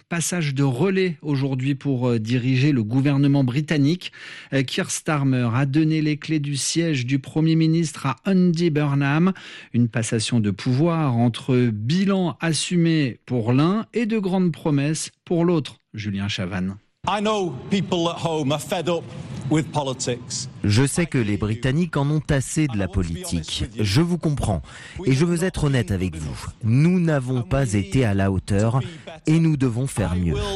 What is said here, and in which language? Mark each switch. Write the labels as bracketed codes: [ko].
[fr] Passage de relais aujourd'hui pour diriger le gouvernement britannique. Keir Starmer a donné les clés du siège du Premier ministre à Andy Burnham. Une passation de pouvoir entre bilan assumé pour l'un et de grandes promesses pour l'autre, Julien Chavannes. [en] I know people at home are fed up with politics. [fr] Je sais que les Britanniques en ont assez de la politique. Je vous comprends et je veux être honnête avec vous. Nous n'avons pas été à la hauteur et nous devons faire mieux.